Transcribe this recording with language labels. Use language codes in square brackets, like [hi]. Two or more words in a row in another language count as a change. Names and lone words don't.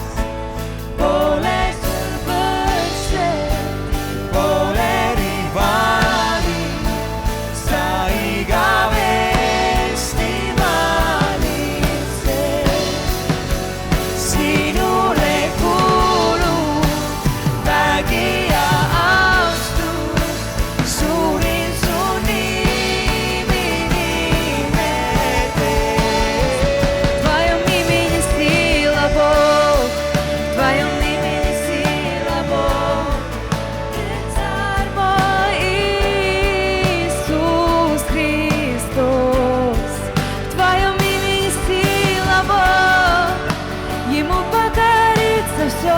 [et] Pole sul võrdset, pole rivaali, sa igavesti valitsed. Sinule kuulub vägi ja austus, suurin su nimi nimeteed. [ru] Твоем имени сила, Бог, в Твоем имени сила, Бог. Ты царь мой Иисус Христос. В Твоем имени сила, Бог, Ему покорится все.